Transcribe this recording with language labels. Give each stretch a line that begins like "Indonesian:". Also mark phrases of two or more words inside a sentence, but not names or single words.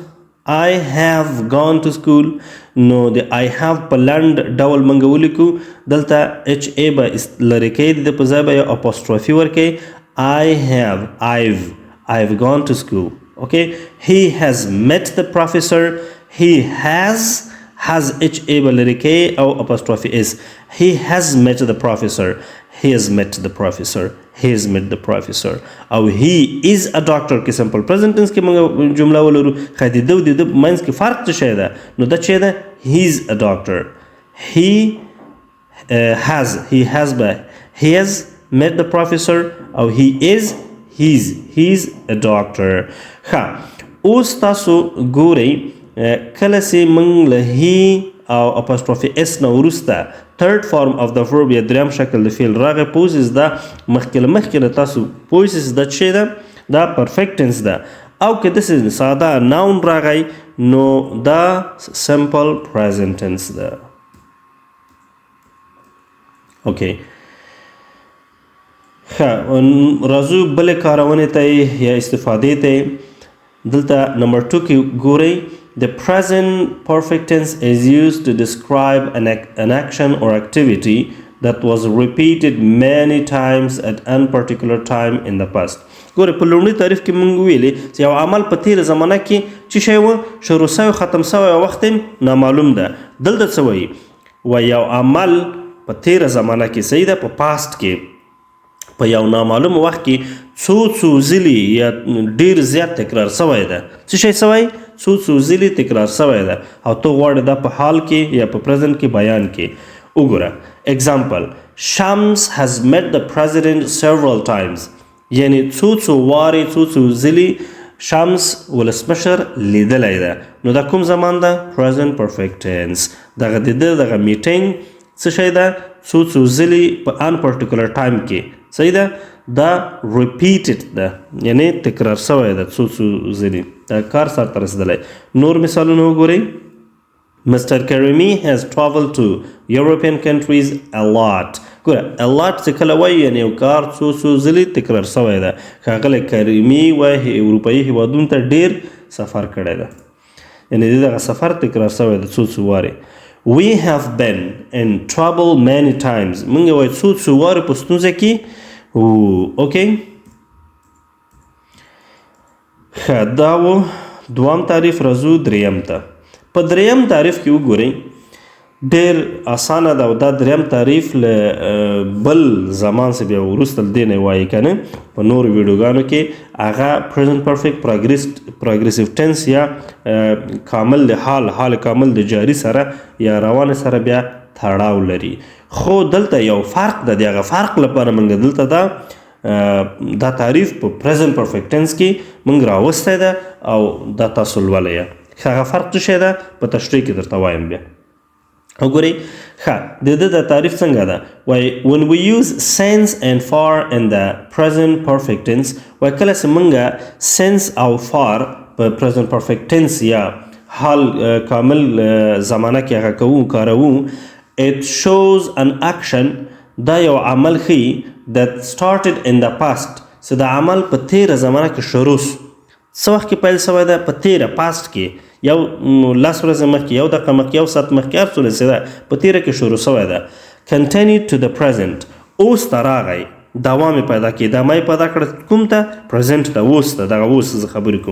Pashto: نو د
English: I have
Pashto: په لنډ ډول موږ ولیکو دلته HA به لرې کوي د په ځای به یو اپوسټروفي ورکوي
English: I've gone to school okay he has met the professor he has
Pashto: HA به لرې کوي او اپوسټروفي
English: is he has met the professor he has met the professor
Pashto: او
English: he is a doctor
Pashto: کې
English: simple present tense
Pashto: کې موږ جمله ولرو خو د دو منځ کې فرق څه شی ده نو دا چې ده
English: he is a doctor he has met the professor
Pashto: او
English: he's a doctor
Pashto: ښه اوس تاسو ګورئ کله چې موږ له he او
English: apostrophe s
Pashto: نه وروسته
English: third form of the verb
Pashto: یا دریم شکل د فعل راغی پوزیس ده مخکې له تاسو پوزیس ده چې ده دا
English: perfect tense
Pashto: ده او که داسې ساده noun راغی نو دا
English: simple present tense
Pashto: ده اوکې ښه راځو بلې کارونې ته یا استفادې ته دلته نمبر 2 کې ګورئ
English: The present perfect tense is used to describe an action or activity that was repeated many times at one particular time in the past.
Pashto: ګوره په لومړي تعریف کې موږ ویلې چې یو عمل په تېره زمانه کې چې شی و شروع سوی ختم سوی او وخت یې نامعلوم ده دلته څه وایي وایي یو عمل په تېره زمانه کې صحیح ده په پاست کې په یو نامعلوم وخت کې څو ځلې یا ډېر زیات تکرار سوی ده څه شی سوی څو ځلې تکرار سوی ده او ته غواړې دا په حال کې یا په پرزنټ کې بیان کې وګوره اگزامپل
English: Shams has met the president several times
Pashto: یعنی څو ځلې شمس ولسمشر لیدلی ده نو دا کوم زمان ده
English: present perfect tense
Pashto: دغه د ده دغه میټینګ څه شی ده څو ځلې په
English: in particular time
Pashto: کې صحیح ده دا repeated ده یعنی تکرار سوی ده څو ځلې دا کار سرته رسېدلی نور مثالونه وګورئ Mr.
English: Karimi has traveled to European countries a lot
Pashto: ګوره
English: a lot
Pashto: چې کله وایي یعنی یو کار څو ځلې تکرار سوی ده ښاغلی کریمي وایي اروپایي هیوادونو ته ډېر سفر کړی ده یعنی د دغه سفر تکرار سوی ده څو وارې
English: We have been in trouble many times
Pashto: موږ وایي څو وارې په ستونزه کې اوکې ښه دا و دوام تعریف راځو دریم ته په دریم تعریف کې وګورئ ډېر اسانه ده او دا دریم تعریف له بل زمان څخه بیا وروسته له دې نه وایي که نه په نورو ویډیوګانو کې هغه
English: present perfect progressive
Pashto: tense یا کامل د حال کامل د جاري سره یا روان سره بیا تړاو لري خو دلته یو فرق ده د هغه فرق لپاره موږ دلته دا تعریف په
English: present perfect tense
Pashto: کې موږ راوستی ده او دا تاسو لولی یه هغه فرق څه شی ده په تشریح کې درته وایم بیا وګورئ ښه د ده د تعریف څنګه ده وایي
English: when we use since and for in the present perfect tense
Pashto: وایي کله چې موږ since او for په
English: present perfect tense
Pashto: یا حال کامل زمانه کې هغه کاروو
English: it shows an action
Pashto: دا یو عمل ښیي
English: that started in the past
Pashto: چې د عمل په تېره زمانه کې شروع څه وخت کې پیل سوی ده په تېره پاست کې یو 10 ورځې مخکې یو دقیقه مخکې یو ساعت مخکې هر څو رسېده په تېره کې شروع سوی ده
English: continue to the present
Pashto: اوس ته راغی دوام یې پیدا کړي دا ما یې پیدا کړه کوم ته present ته اوس ته دغه اوس زه خبرې کوم